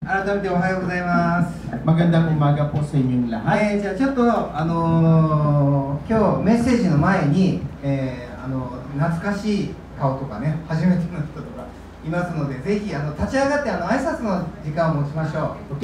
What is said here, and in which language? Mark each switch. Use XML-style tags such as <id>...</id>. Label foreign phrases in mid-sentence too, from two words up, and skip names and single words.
<ja>改めておはようございます。</ja> <tl>Magandang umaga po sa inyong lahat.</tl> <ja>じゃあちょっと今日メッセージの前に、懐かしい顔とかね、初めての人とかいますので、ぜひ立ち上がって挨拶の時間を持ちましょう。</ja>